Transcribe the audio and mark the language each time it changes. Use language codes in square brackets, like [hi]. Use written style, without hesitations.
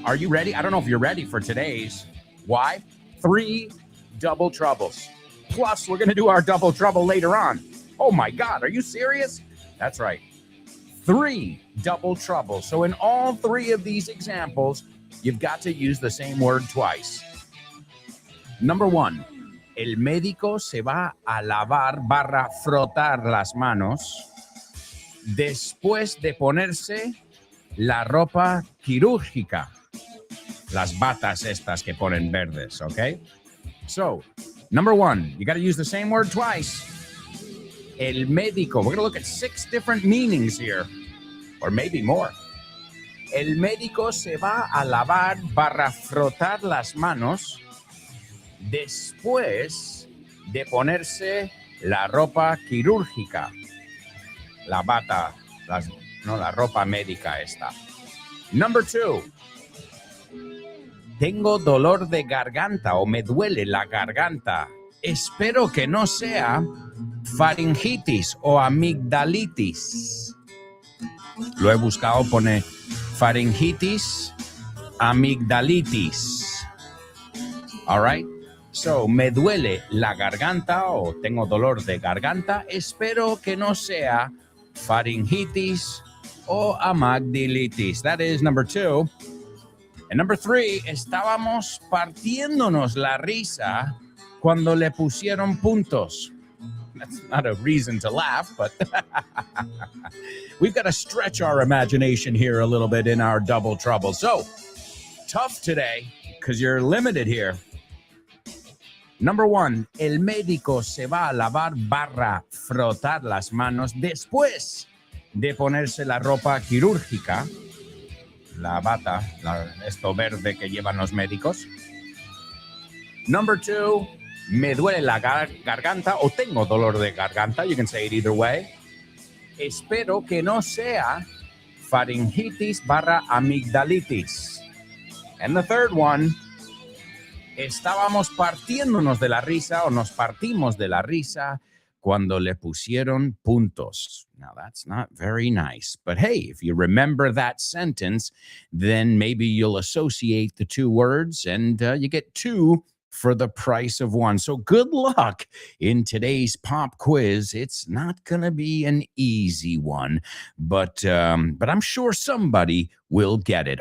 [en] Are you ready? I don't know if you're ready for today's. Why? 3 double troubles. Plus, we're going to do our double trouble later on. Oh my God, are you serious? That's right. 3 double troubles. So in all 3 of these examples, you've got to use the same word twice. [es] Number 1, el médico se va a lavar / frotar las manos después de ponerse la ropa quirúrgica. Las batas estas que ponen verdes, okay? [en] So, number 1, you got to use the same word twice. [es] El médico. [en] We're going to look at 6 different meanings here, or maybe more. [es] El médico se va a lavar / frotar las manos después de ponerse la ropa quirúrgica. La bata, la ropa médica esta. [en] Number 2. [es] Tengo dolor de garganta o me duele la garganta. Espero que no sea faringitis o amigdalitis. Lo he buscado, pone faringitis, amigdalitis. All right? So, me duele la garganta o tengo dolor de garganta. Espero que no sea faringitis o amigdalitis. [en] That is number 2. And number 3, [es] estábamos partiéndonos la risa cuando le pusieron puntos. [en] That's not a reason to laugh, but we've got to stretch our imagination here a little bit in our double trouble. So, tough today because you're limited here. [es] Number 1, el médico se va a lavar / frotar las manos después de ponerse la ropa quirúrgica, la bata, esto verde que llevan los médicos. Number 2, me duele la garganta o tengo dolor de garganta. [en] You can say it either way. [es] Espero que no sea faringitis / amigdalitis. And the third one, estábamos partiéndonos de la risa o nos partimos de la risa cuando le pusieron puntos. [en] Now, that's not very nice. But hey, if you remember that sentence, then maybe you'll associate the 2 words and you get 2 for the price of 1. So good luck in today's pop quiz. It's not going to be an easy one, but I'm sure somebody will get it.